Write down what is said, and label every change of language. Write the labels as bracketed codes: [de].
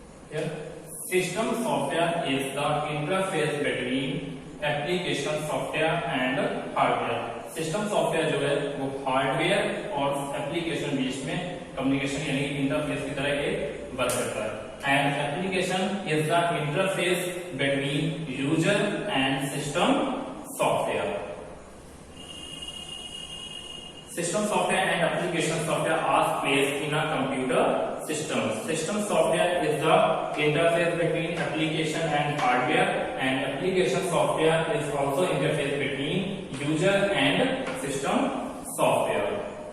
[en] Here, system software is the interface between application software and hardware. [hi] System software जो है वो hardware और application बीच में कम्युनिकेशन यानी इंटरफेस की तरह एक वर्क करता है. [en] And application is the interface between user and system software. System software and application software are placed in a computer system. System software is the interface between application and hardware, and application software is also interface between user and system software.